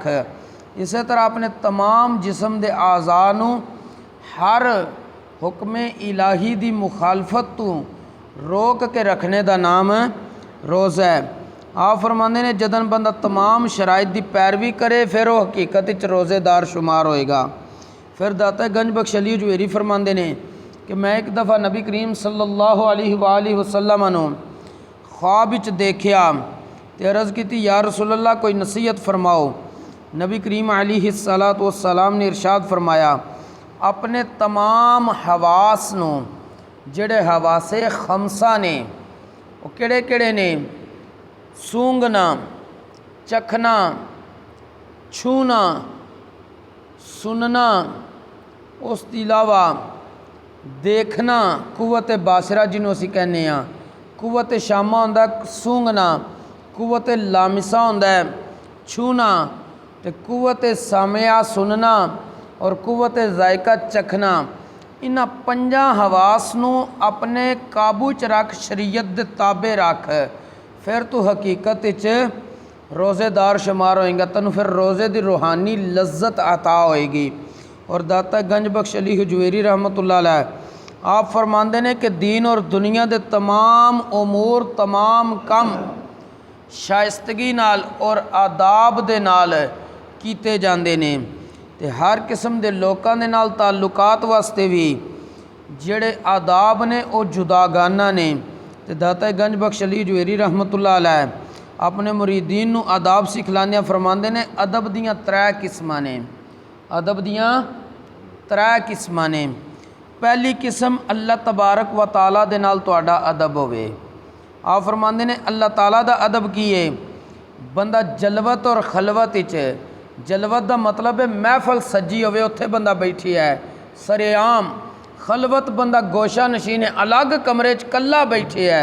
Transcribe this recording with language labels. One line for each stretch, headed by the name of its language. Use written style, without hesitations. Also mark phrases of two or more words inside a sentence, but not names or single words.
Punjabi: اسی طرح اپنے تمام جسم کے اعضا نوں ہر حکم الٰہی دی مخالفت توں روک کے رکھنے کا نام روزہ ہے. آپ فرماتے نے جدوں بندہ تمام شرائط کی پیروی کرے پھر وہ حقیقت چ روزے دار شمار ہوئےگا. پھر داتا گنج بخش علی ہجویری فرماتے نے کہ میں اک دفعہ نبی کریم
Arabic: صلى الله عليه وسلم
Punjabi: نوں خواب وچ ویکھیا تے عرض کی
Arabic: يا رسول الله
Punjabi: کوئی نصیحت فرماؤ. نبی کریم
Arabic: عليه الصلاة والسلام
Punjabi: نے ارشاد فرمایا اپنے تمام حواس نوں، جیہڑے حواسِ خمسہ نے وہ کیہڑے کیہڑے نے، سونگھنا، چکھنا, چھونا، سننا، اس کے علاوہ دیکھنا، قوت باصرہ جنہوں اسی کہنے آں، قوت شامہ ہوندا سونگھنا، قوت لامسہ ہوندا چھونا، تو قوت سامعہ سننا اور قوت ذائقہ چکھنا. انہاں پنجاں حواس نوں اپنے قابو چ رکھ، شریعت دے تابع رکھ، پھر توں حقیقت چ روزے دار شمار ہوئےگا، تینوں پھر روزے کی روحانی لذت عطا ہوئےگی. اور داتا گنج بخش علی ہجویری
Arabic: رحمة الله عليه
Punjabi: آپ فرماتے نے کہ دین اور دنیا کے تمام امور تمام کم شائستگی نال اور آداب دے نال کیتے جاندے نے، تے ہر قسم کے لوگوں کے نال تعلقات واسطے بھی جیہڑے آداب نے وہ جداگانہ نے. تے داتا گنج بخش علی ہجویری
Arabic: رحمة الله عليه
Punjabi: اپنے مریدین نوں آداب سکھلاندے فرماتے نے ادب دیاں ترے قسماں نے، ادب دیاں ترے قسماں نے. پہلی قسم اللہ
Arabic: تبارك وتعالى
Punjabi: دے نال تہاڈا ادب ہووے. آپ فرماتے نے اللہ تعالیٰ دا ادب کی ہے، بندہ جلوت اور خلوت وچ، جلوت کا مطلب ہے محفل سجی ہووے اوتھے بندہ بیٹھی ہے سرعام، خلوت بندہ گوشہ نشین ہے الگ کمرے چ کلا بیٹھے ہے.